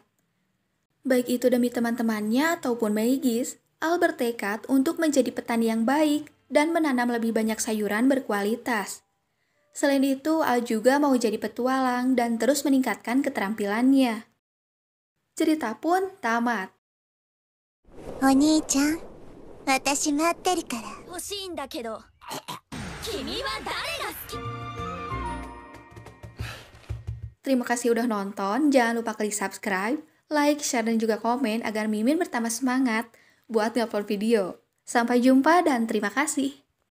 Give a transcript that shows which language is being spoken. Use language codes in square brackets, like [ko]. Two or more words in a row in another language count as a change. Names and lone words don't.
[id] Baik itu demi teman-temannya ataupun Maegis, Al bertekad untuk menjadi petani yang baik dan menanam lebih banyak sayuran berkualitas. Selain itu, Al juga mau jadi petualang dan terus meningkatkan keterampilannya. Cerita pun tamat. [ja] お兄ちゃん、私待ってるから。欲しいんだけど。君は誰が好き? [id] Terima kasih udah nonton, jangan lupa klik [en] subscribe, like, share, [id] dan juga komen agar Mimin bertambah semangat buat ngupload video. Sampai jumpa dan terima kasih.